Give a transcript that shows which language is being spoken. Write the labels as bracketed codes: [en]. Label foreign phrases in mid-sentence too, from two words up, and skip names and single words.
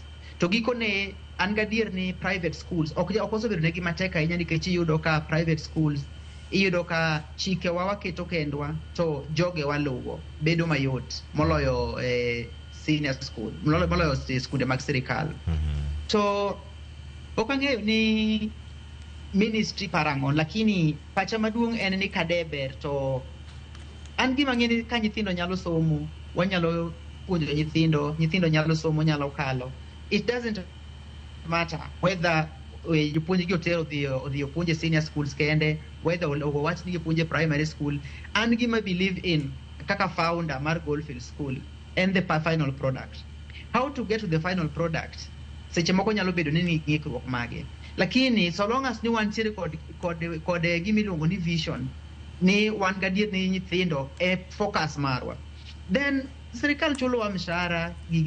[luo] To gikone an gadier ni [en] private schools [luo] ok osebedo negi matek ahinya nikech iyudo ka [en] private schools [luo] iyudo ka chike waketo kendwa to joge waluwo bedo mayot moloyo [en] senior school [luo] moloyo skunde mag sirikal. To ok ang'eyo ni ministry parangon lakini pacha maduong' en ni kadeber to an gima ng'e ni ka nyithindo nyalo somo wanyalo puonjo nyithindo nyalo somo nyalo kalo. [en] It doesn't matter whether [luo] jopuonj gi otero odhi opuonje [en] senior schools [luo] kende whether owach ni jopuonje [en] primary school. [luo] An gima [en] believe in [luo] kaka founder mar Goldfield School [en] and the final product. How to get to the final product [luo] seche moko nyalo bedo ni ng'ikruok mage lakini [en] so long as [luo] ni wantiere kod gimiluongo ni vision ni wan gadier ni nyithindo e focus marwa then sirikal chulo wa mshahara gigi